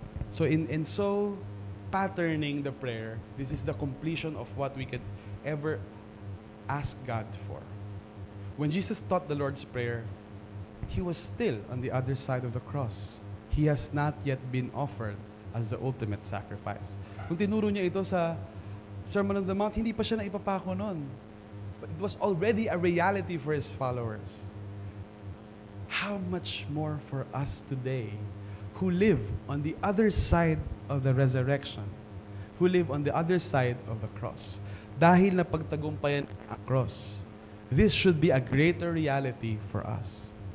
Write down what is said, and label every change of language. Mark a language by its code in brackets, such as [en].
[en] So in so patterning the prayer, this is the completion of what we could ever ask God for. When Jesus taught the Lord's Prayer, He was still on the other side of the cross. He has not yet been offered as the ultimate sacrifice. [tl] Kung tinuro niya ito sa Sermon on the Mount, hindi pa siya naipapako noon. [en] But it was already a reality for His followers. How much more for us today who live on the other side of the resurrection, who live on the other side of the cross. [tl] Dahil napagtagumpayan ang [en] cross, this should be a greater reality for us.